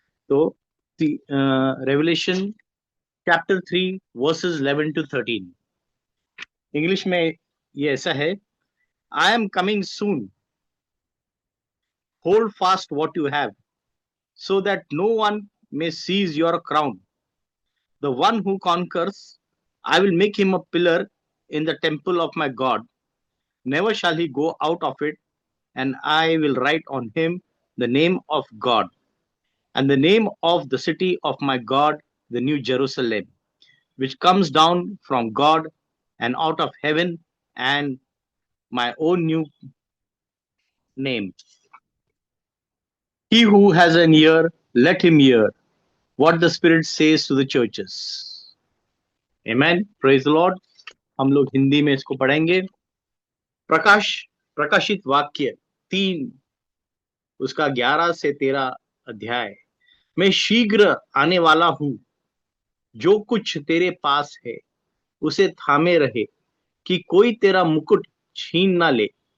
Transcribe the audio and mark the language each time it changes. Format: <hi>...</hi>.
<hi>तो revelation chapter 3 versus 11 to 13 English में ये ऐसा है।</hi> <en>I am coming soon, hold fast what you have, so that no one may seize your crown. The one who conquers, I will make him a pillar in the temple of my God. Never shall he go out of it, and I will write on him the name of God, and the name of the city of my God, the new Jerusalem, which comes down from God and out of heaven, and my own new name. He who has an ear, let him hear what the Spirit says to the churches. Amen. Praise the Lord.</en> <hi>हम लोग हिंदी में इसको पढ़ेंगे। प्रकाशित वाक्य 3 उसका 11 से 13 अध्याय। मैं शीघ्र आने वाला हूं, जो कुछ तेरे पास है उसे थामे रहे, कि कोई तेरा मुकुट छीन ना ले।</hi>